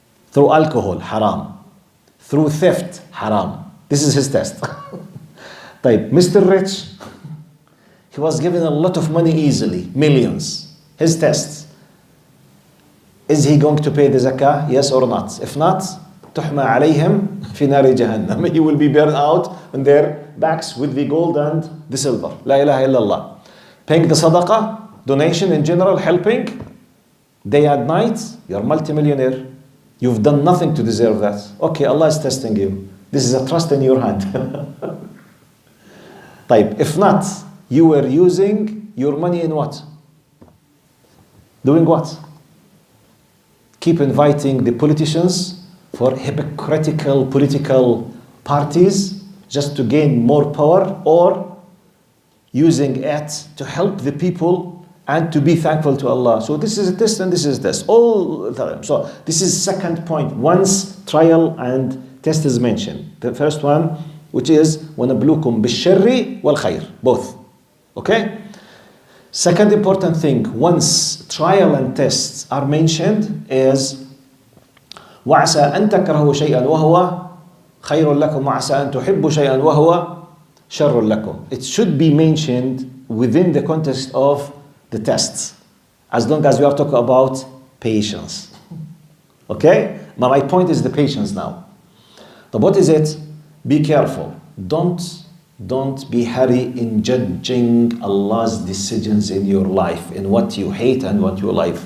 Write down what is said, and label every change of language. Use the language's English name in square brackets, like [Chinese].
[English] Through alcohol, haram. Through theft, haram. This is his test. Type, Mr. Rich, he was given a lot of money easily, millions. His test. Is he going to pay the zakah? Yes or not? If not, [Arabic] تحمى عليهم في نار جهنم. [English] He will be burned out on their backs with the gold and the silver. [Arabic] La ilaha illallah. [English] Paying the sadaqah, donation in general, helping, day and night, you're multimillionaire. You've done nothing to deserve that. Okay, Allah is testing you. This is a trust in your hand. Type. If not, you were using your money in what? Doing what? Keep inviting the politicians for hypocritical political parties just to gain more power, or using it to help the people and to be thankful to Allah. So this is a test and this is this. All the time. So this is second point. Once trial and test is mentioned. The first one, which is [Arabic] وَنَبْلُوكُمْ بِالشَّرِّ وَالْخَيْرِ. [English] Both. Okay? Second important thing, once trial and tests are mentioned, is [Arabic] وَعَسَىٰ أَن تَكْرَهُ شَيْئًا وَهُوَ خَيْرٌ لَكُمْ وَعَسَىٰ أَن تُحِبُّ شَيْئًا وَهُوَ شَرٌ لَكُمْ. [English] It should be mentioned within the context of the tests, as long as we are talking about patience. Okay? But my point is the patience now. But what is it? Be careful. Don't be hurry in judging Allah's decisions in your life, in what you hate and what you like.